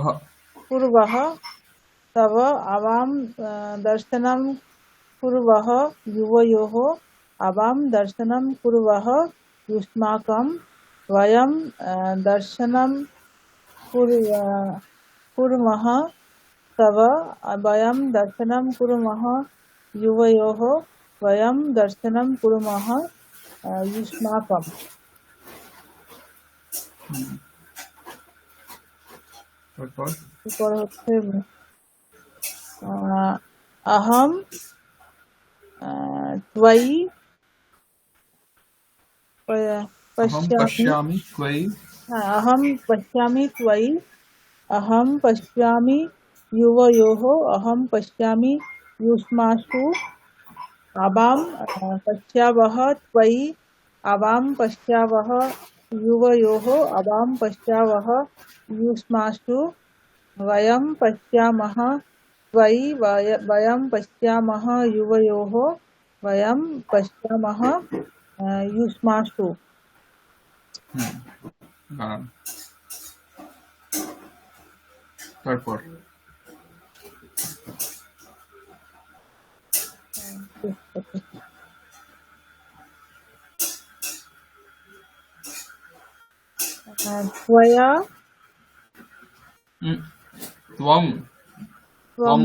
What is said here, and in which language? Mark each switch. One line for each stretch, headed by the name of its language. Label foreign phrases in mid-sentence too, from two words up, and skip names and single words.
Sanskrit: कुर्वः तव आवां दर्शनं कुर्वः युवयोः आवां दर्शनं कुर्वः युष्माकं वयं दर्शनं कुर्मः तव वयं दर्शनं कुर्मः युवयोः वयं दर्शनं कुर्मः युष्माकम्।
Bangla: তারপর এরপর হচ্ছে
Sanskrit: अहम त्वयि अहम पश्यामि पश्यामि त्वयि। अहम पश्यामि त्वयि अहम पश्यामि युवयोः अहम पश्यामि युष्मासु आवां पश्यावः त्वयि आवां पश्यावः युवयोः आवां पश्यावः युष्मासु वयं पश्यामः त्वयि वयं पश्यामः युवयोः वयं पश्यामः युष्मासु।
Bangla: হুম, দাঁড়ান। তারপর
Sanskrit: त्वया
Bangla: হুম,
Sanskrit: ত্বম ত্বম